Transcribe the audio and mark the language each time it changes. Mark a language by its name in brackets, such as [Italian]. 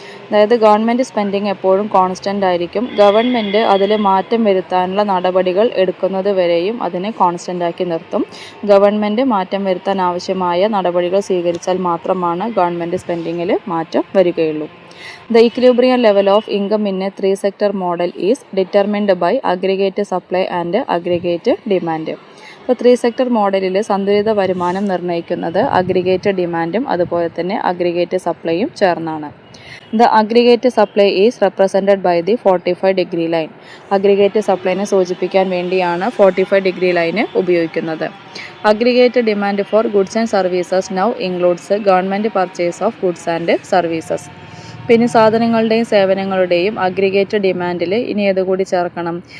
[Malayalam] അതായത് government spending എപ്പോഴും constant ആയിരിക്കും. ഗവൺമെൻറ് അതിൽ മാറ്റം വരുത്താനുള്ള നടപടികൾ എടുക്കുന്നത് വരെയും അതിനെ കോൺസ്റ്റൻ്റ് ആക്കി നിർത്തും. ഗവൺമെൻറ് മാറ്റം വരുത്താൻ ആവശ്യമായ നടപടികൾ സ്വീകരിച്ചാൽ മാത്രമാണ് ഗവൺമെൻറ് സ്പെൻഡിങ്ങിൽ മാറ്റം വരികയുള്ളൂ. [English] The equilibrium level of income in a three-sector model is determined by aggregate supply and aggregate demand. [Malayalam] ഇപ്പോൾ 3-sector മോഡലിൽ സന്തുലിത വരുമാനം നിർണ്ണയിക്കുന്നത് അഗ്രിഗേറ്റ് ഡിമാൻഡും അതുപോലെ തന്നെ അഗ്രിഗേറ്റ് സപ്ലൈയും ചേർന്നാണ്. [English] The aggregate supply is represented by the 45-degree line. [Malayalam] Aggregate സപ്ലൈനെ സൂചിപ്പിക്കാൻ വേണ്ടിയാണ് 45-degree ലൈൻ ഉപയോഗിക്കുന്നത്. [English] Aggregate demand for goods and services now includes government purchase of goods and services. [Malayalam] പിന്നെ സാധനങ്ങളുടെയും സേവനങ്ങളുടെയും അഗ്രിഗേറ്റ് ഡിമാൻഡിൽ ഇനി ഏതുകൂടി ചേർക്കണം?